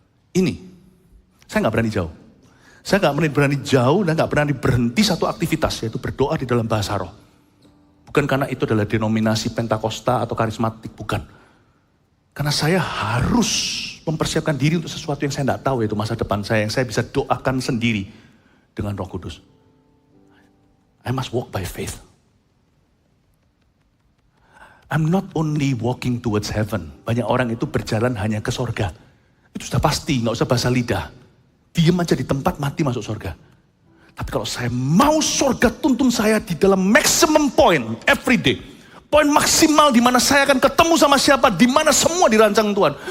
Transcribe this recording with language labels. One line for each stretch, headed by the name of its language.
Indonesian: Ini, saya gak berani jauh. Saya gak berani jauh dan gak berani berhenti satu aktivitas, yaitu berdoa di dalam bahasa roh. Bukan karena itu adalah denominasi Pentakosta atau karismatik, bukan. Karena saya harus mempersiapkan diri untuk sesuatu yang saya gak tahu, yaitu masa depan saya, yang saya bisa doakan sendiri dengan Roh Kudus.
English: I must walk by faith. I'm not only walking towards heaven.
Indonesian: Banyak orang itu berjalan hanya ke sorga. Itu sudah pasti, gak usah bahasa lidah. Diam aja di tempat, mati masuk surga. Tapi kalau saya mau surga tuntun saya di dalam
English: maximum point every day.
Indonesian: Poin maksimal di mana saya akan ketemu sama siapa, di mana semua dirancang Tuhan.